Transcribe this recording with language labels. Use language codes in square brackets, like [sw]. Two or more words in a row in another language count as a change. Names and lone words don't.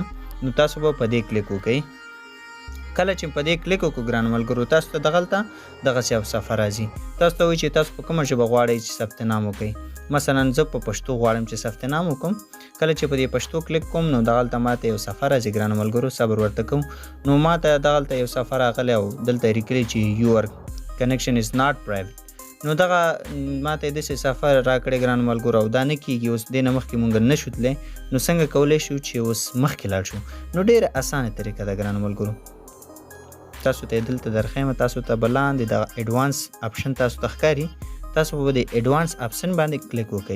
[ps] نو تاسو به په دې کلیک وکړئ. کله چې په دې کلیک وکړو ګرانو ملګرو تاسو ته دغلته دغسې یو صفحه راځي. تاسو ته وایي چې تاسو په کومه ژبه غواړئ چې ثبت نام وکړئ. مثلا زه په پښتو غواړم چې ثبت نام وکړم. کله چې په دې پښتو کلیک کوم نو دغلته ماته یو صفحه راځي ګرانو ملګرو، صبر ورته کوم. نو ماته دغلته یو صفحه راغلی او دلته یې لیکلي چې [en] your connection is not private. [ps] نو دغه ماته یې داسې صفحه راکړې ګرانو ملګرو او دا نه کېږي. اوس دې نه مخکې مونږ نه شو تللی، نو څنګه کولی شو چې اوس مخکې لاړ شو؟ نو ډېره اسانه طریقه ده ګرانو ملګرو. تاسو ته دلته درښیم، تاسو ته به لاندې د [en] advance option [ps] تاسو ته ښکاري، تاسو به د [en] advance option [ps] باندې کلیک وکړئ.